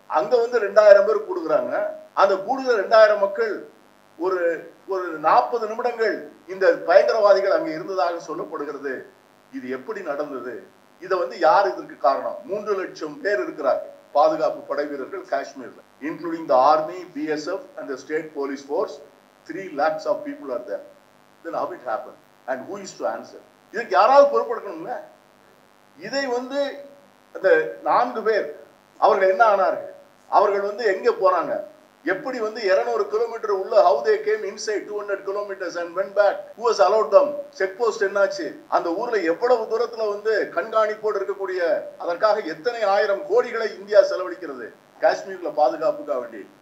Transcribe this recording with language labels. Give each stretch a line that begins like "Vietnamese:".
Tamil: அங்க வந்து 2000 பேர் கூடுகிறாங்க. அந்த கூடுகிற 2000 மக்கள் ஒரு 40 நிமிடங்கள் இந்த பயங்கரவாதிகள் அங்க இருந்ததாக சொல்லப்படுகிறது. இது எப்படி நடந்தது? இதை வந்து யார் இதற்கு காரணம்? 3 லட்சம் பேர் இருக்கிறார்கள் பாதுகாப்பு படை வீரர்கள் காஷ்மீர்ல,
English: Including the army, BSF and the state police force. 3 lakhs of people are there. Then how it happened and who is to answer?
Tamil: இதுக்கு யாராவது பொறுப்பெடுக்கணும்ல. இதை வந்து அந்த 4 பேர் அவர்கள் என்ன ஆனார்கள்? அவர்கள் வந்து எங்க போறாங்க? எப்படி வந்து 200 கிலோமீட்டர் உள்ள
English: how they came inside 200 kilometers and went back, who has allowed them,
Tamil: check post என்னாச்சு, அந்த ஊர்ல எவ்வளவு தூரத்துல வந்து கண்காணிப்போடு இருக்கக்கூடிய, அதற்காக எத்தனை ஆயிரம் கோடிகளை இந்தியா செலவழிக்கிறது காஷ்மீர்ல பாதுகாப்புக்காக வேண்டி.